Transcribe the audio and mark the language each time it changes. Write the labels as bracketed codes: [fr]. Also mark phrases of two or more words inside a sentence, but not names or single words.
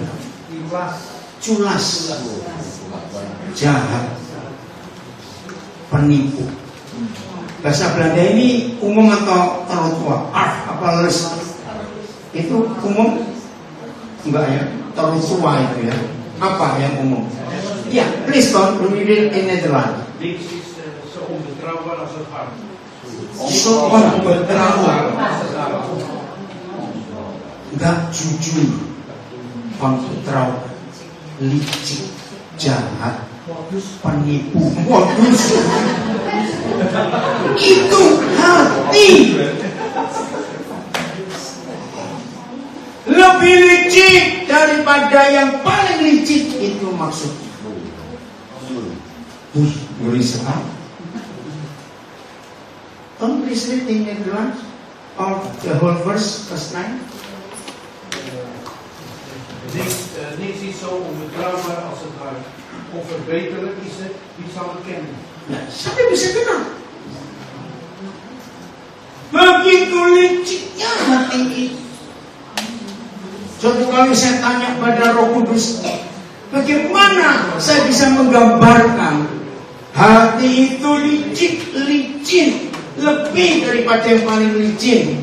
[id] Culas, jahat, penipu. Bahasa Belanda ini umum atau terlalu tua? Apa les? Itu umum? Enggak ya, terlalu tua itu ya. Apa yang umum? Ya, [en] please don't read it in Nederland. [nl] Links is zo onbetrouwbaar als het hart. So onbetrouwbaar. [id] Enggak jujur, onbetrouwbaar, licik, jahat, penipu, modus. Itu hati. Lebih licik daripada yang paling licik, itu maksudnya. Ngeri sekali. [en] Don't please read in Nederlands or the whole verse 9. [nl] Niks is zo onbetrouwbaar als het hart. Onverbeterlijk is het, wie zal het kennen? [id] Nah, siapa yang bisa kenal? Begitu liciknya hati itu. Suatu kali saya tanya pada Roh Kudus, bagaimana saya bisa menggambarkan hati itu licin, lebih daripada yang paling licin.